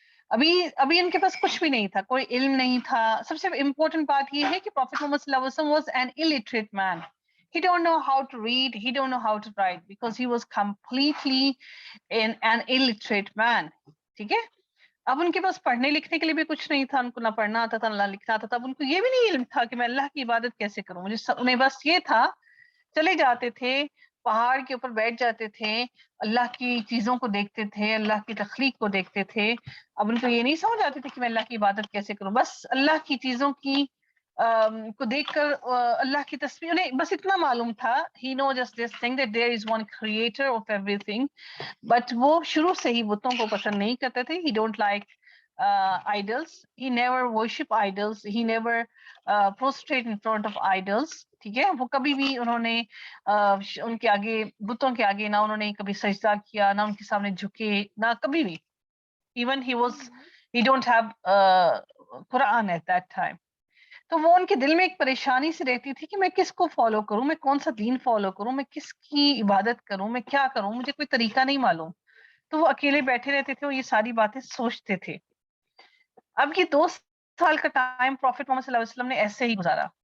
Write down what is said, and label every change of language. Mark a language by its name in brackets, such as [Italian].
[Urdu] ابھی ان کے پاس کچھ بھی نہیں تھا، کوئی علم نہیں تھا. سب سے امپورٹنٹ بات یہ ہے کہ پروفٹ محمد صلی اللہ علیہ وسلم [English] was an illiterate man. He don't know how to read, he don't know how to write, because he was completely an illiterate man. [Urdu] ٹھیک ہے. اب ان کے پاس پڑھنے لکھنے کے لیے بھی کچھ نہیں تھا، ان کو نہ پڑھنا آتا تھا نہ لکھنا آتا تھا. اب ان کو یہ بھی نہیں علم تھا کہ میں اللہ کی عبادت کیسے کروں. انہیں بس یہ تھا، چلے جاتے تھے پہاڑ کے اوپر بیٹھ جاتے تھے، اللہ کی چیزوں کو دیکھتے تھے، اللہ کی تخلیق کو دیکھتے تھے. اب ان کو یہ نہیں سمجھ آتی تھی کہ میں اللہ کی عبادت کیسے کروں. بس اللہ کی چیزوں کی کو دیکھ کر اللہ کی تصویر، انہیں بس اتنا معلوم تھا. [English] He knows just this thing that there is one creator of everything. [Urdu] But وہ شروع سے ہی بتوں کو پسند نہیں کرتے تھے. [English] He don't like idols. He never worship idols. He never prostrate in front of idols. [Urdu] ٹھیک ہے. وہ کبھی بھی انہوں نے ان کے آگے بتوں کے آگے نہ انہوں نے کبھی سجدہ کیا، نہ ان کے سامنے جھکے، نہ کبھی بھی. [English] Even he don't have Quran at that time. [Urdu] تو وہ ان کے دل میں ایک پریشانی سے رہتی تھی کہ میں کس کو فالو کروں، میں کون سا دین فالو کروں، میں کس کی عبادت کروں، میں کیا کروں، مجھے کوئی طریقہ نہیں معلوم. تو وہ اکیلے بیٹھے رہتے تھے اور یہ ساری باتیں سوچتے تھے. اب یہ 2 سال کا ٹائم پروفیٹ محمد صلی اللہ علیہ وسلم نے ایسے ہی گزارا.